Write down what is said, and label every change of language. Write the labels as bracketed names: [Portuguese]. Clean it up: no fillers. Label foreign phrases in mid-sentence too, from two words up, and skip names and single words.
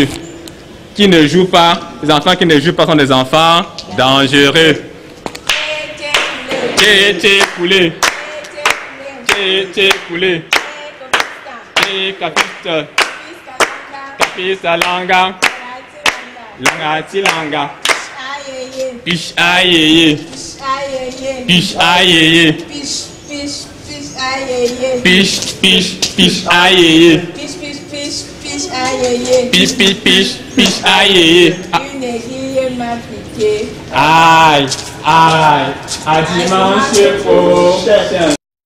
[French] Qui ne joue pas, les enfants qui ne jouent pas sont des enfants dangereux. Tché coulé. Tché coulé. Capita. Capita langa. Langa tilanga. Pish ayeye. Pish ayeye. Pish ayeye. Pish ayeye. Une aiguille m'a piqué. Aïe, à dimanche prochain.